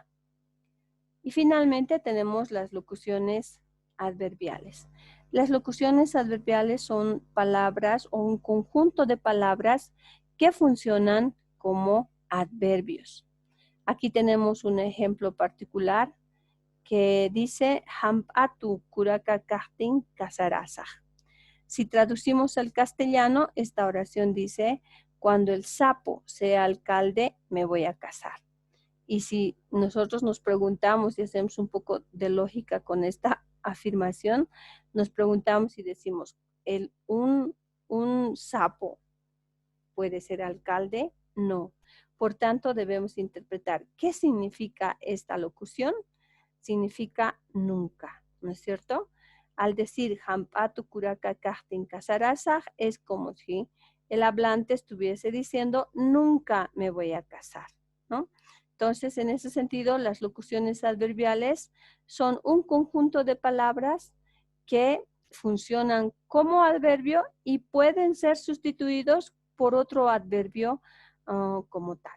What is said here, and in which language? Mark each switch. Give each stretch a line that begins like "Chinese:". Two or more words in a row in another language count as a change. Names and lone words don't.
Spanish: Y finalmente tenemos las locuciones adverbiales. Las locuciones adverbiales son palabras o un conjunto de palabras que funcionan como adverbios. Aquí tenemos un ejemplo particular que dice
Quechua: Hampatu kurakakahtin kasarasaj.
Spanish: Si traducimos al castellano, esta oración dice, cuando el sapo sea alcalde, me voy a casar. Y si nosotros nos preguntamos y hacemos un poco de lógica con esta afirmación, nos preguntamos y decimos, ¿un sapo puede ser alcalde? No. Por tanto, debemos interpretar qué significa esta locución. Significa nunca, ¿no es cierto? Al decir
Quechua: Hampatu kurakakahtin kasarasaj
Spanish: es como si el hablante estuviese diciendo nunca me voy a casar, ¿no? Entonces, en ese sentido, las locuciones adverbiales son un conjunto de palabras que funcionan como adverbio y pueden ser sustituidos por otro adverbio como tal.